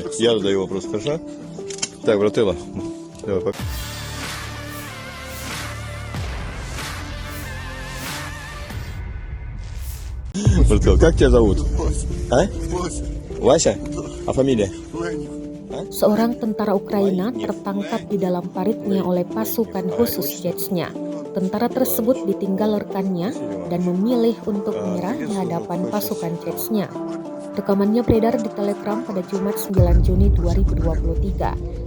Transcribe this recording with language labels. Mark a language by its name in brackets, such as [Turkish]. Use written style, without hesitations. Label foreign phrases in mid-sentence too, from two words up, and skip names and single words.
[Russian] Я задаю вопрос, хорошо? Так, брателло, давай, пока. Брателло, как тебя зовут? А? Вася, Вася? А фамилия? Леник. [Indonesian] Seorang tentara Ukraina tertangkap di dalam paritnya oleh pasukan khusus Chechnya. Tentara tersebut ditinggal rekannya dan memilih untuk menyerah di hadapan pasukan Chechnya. Rekamannya beredar di Telegram pada Jumat 9 Juni 2023.